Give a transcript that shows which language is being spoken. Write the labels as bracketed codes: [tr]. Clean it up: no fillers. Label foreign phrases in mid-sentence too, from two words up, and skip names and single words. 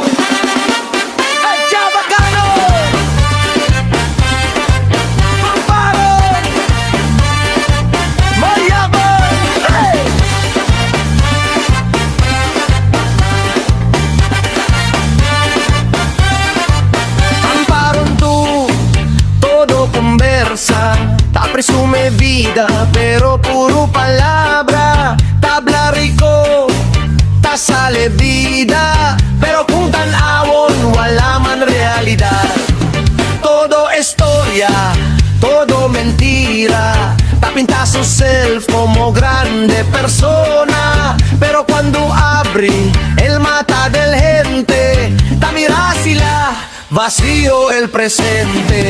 [cbk] Adya Bacano! Pamparon! Mayabang! Hey! Ta presume vida, pero puro palabra. Tabla rico, ta sale vida, pero [ceb] kung tanawon, wala man realidad. [cbk] Todo historia, todo mentira. Ta pinta su self como grande persona, pero cuando abri el mata del gente, ta mira sila vacío el presente.